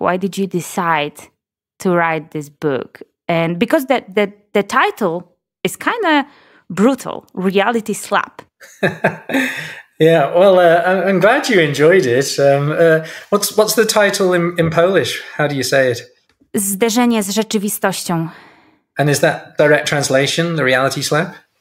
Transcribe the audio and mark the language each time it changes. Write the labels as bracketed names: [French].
[English] Why did you decide to write this book? And because the title is kind of brutal, reality slap. Yeah, well, I'm glad you enjoyed it. What's the title in Polish? How do you say it? [Polish] Zderzenie z rzeczywistością. [English] And is that direct translation, the reality slap?